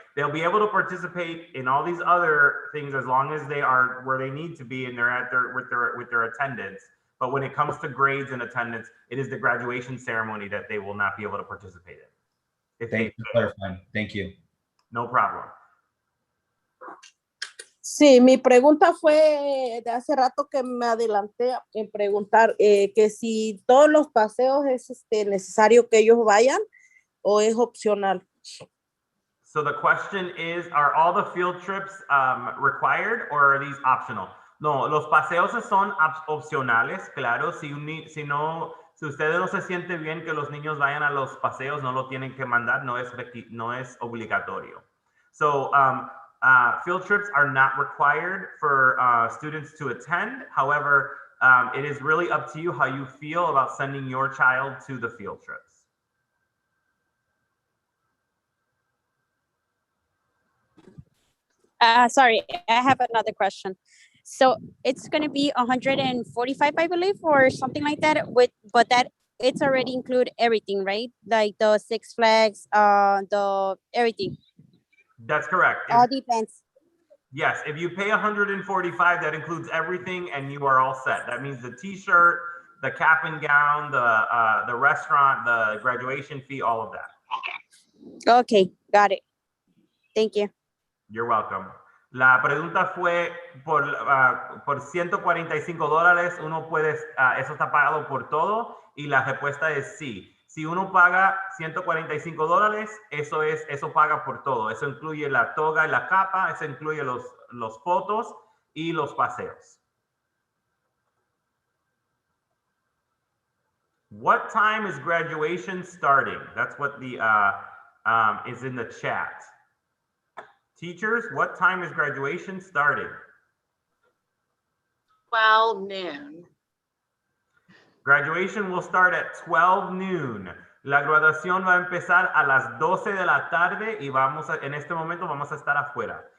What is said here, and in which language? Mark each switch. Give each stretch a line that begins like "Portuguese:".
English: They'll be able to participate in all these other things as long as they are where they need to be and they're at with their attendance. But when it comes to grades and attendance, it is the graduation ceremony that they will not be able to participate in. Thank you for clarifying. Thank you. No problem.
Spanish: Sí, mi pregunta fue de hace rato que me adelanté en preguntar que si todos los paseos es necesario que ellos vayan o es opcional.
English: So the question is, are all the field trips required or are these optional?
Spanish: No, los paseos son opcionales, claro. Si ustedes no se sienten bien que los niños vayan a los paseos, no lo tienen que mandar, no es obligatorio.
English: So field trips are not required for students to attend. However, it is really up to you how you feel about sending your child to the field trips. Sorry, I have another question. So it's going to be 145, I believe, or something like that. But that it's already include everything, right? Like the Six Flags, the everything. That's correct. All depends. Yes, if you pay 145, that includes everything, and you are all set. That means the T-shirt, the cap and gown, the restaurant, the graduation fee, all of that. Okay, got it. Thank you. You're welcome.
Spanish: La pregunta fue por $145, uno puede, eso está pagado por todo, y la respuesta es sí. Si uno paga $145, eso paga por todo. Eso incluye la toga y la capa, eso incluye los fotos y los paseos.
English: What time is graduation starting? That's what the is in the chat. Teachers, what time is graduation starting? 12 noon. Graduation will start at 12 noon.
Spanish: La graduación va a empezar a las 12 de la tarde y en este momento vamos a estar afuera.